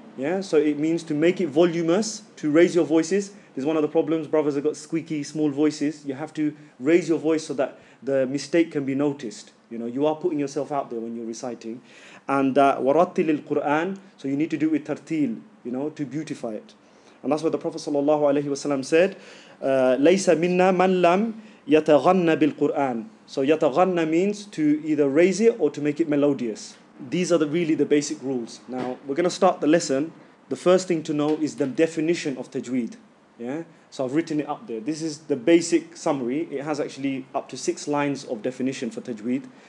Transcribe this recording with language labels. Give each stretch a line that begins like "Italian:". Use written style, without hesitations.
English: Yeah, so it means to make it voluminous, to raise your voices. This is one of the problems, brothers have got squeaky, small voices. You have to raise your voice so that the mistake can be noticed. You are putting yourself out there when you're reciting. And
Arabic: وَرَتِّلِ الْقُرْآنَ,
English: so you need to do it with tartil, to beautify it. And that's what the Prophet ﷺ said,
Arabic: لَيْسَ مِنَّا مَنْ لَمْ يَتَغَنَّ بِالْقُرْآنِ.
English: So yataghanna means to either raise it or to make it melodious. These are really the basic rules. Now, we're going to start the lesson. The first thing to know is the definition of tajweed. Yeah? So I've written it up there. This is the basic summary. It has actually up to 6 lines of definition for tajweed.